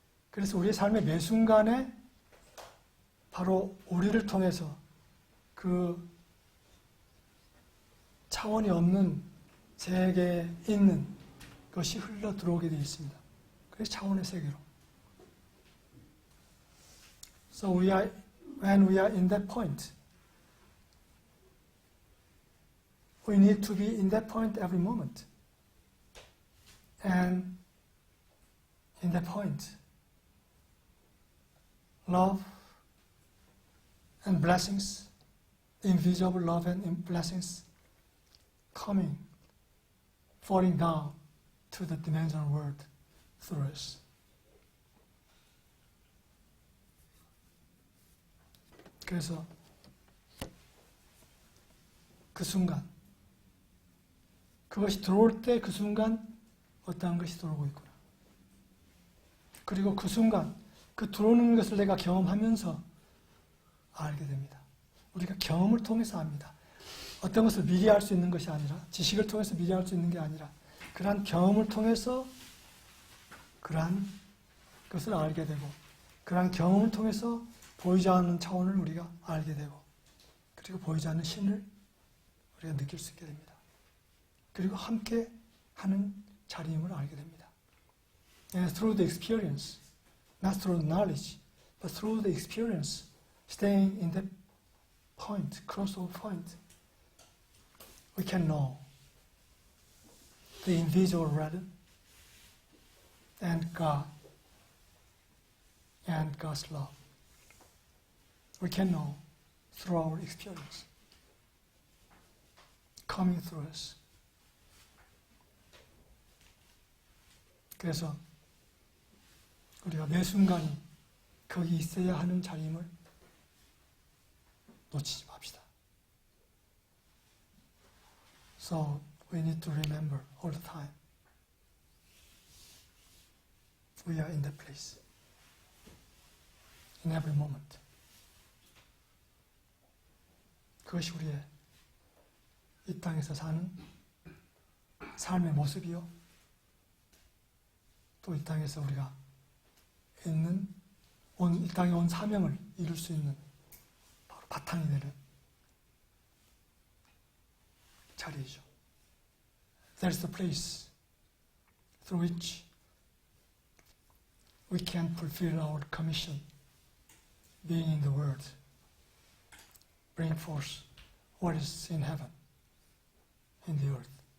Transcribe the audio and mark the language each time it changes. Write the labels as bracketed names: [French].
[Korean] 그래서 우리의 삶의 매 순간에 바로 우리를 통해서 그 차원이 없는 세계에 있는 것이 흘러 들어오게 되어 있습니다. 그래서 차원의 세계로. [English] So when we are in that point, we need to be in that point every moment. And in that point, love and blessings, invisible love and blessings, coming, falling down to the dimensional world through us. [Korean] 그래서 그 순간, 그것이 들어올 때 그 순간 어떠한 것이 들어오고 있구나. 그리고 그 순간, 그 들어오는 것을 내가 경험하면서 알게 됩니다. 우리가 경험을 통해서 압니다. 어떤 것을 미리 알 수 있는 것이 아니라, 지식을 통해서 미리 알 수 있는 게 아니라, 그러한 경험을 통해서 그러한 것을 알게 되고, 그러한 경험을 통해서 보이지 않는 차원을 우리가 알게 되고, 그리고 보이지 않는 신을 우리가 느낄 수 있게 됩니다. 그리고 함께 하는 자리임을 알게 됩니다. [English] And through the experience, not through knowledge, but through the experience, staying in that point, crossover point, we can know the invisible realm and God and God's love. We can know through our experience coming through us. [Korean] 그래서 우리가 매 순간이 거기 있어야 하는 자리임을 놓치지 맙시다. [English] So we need to remember all the time we are in that place, in every moment. [Korean] 그것이 우리의 이 땅에서 사는 삶의 모습이요, 또 이 땅에서 우리가 있는 이 땅에 온 사명을 이룰 수 있는 바로 바탕이 되는 자리이죠. [English] There's the place through which we can fulfill our commission, being in the world, bring forth what is in heaven, in the earth.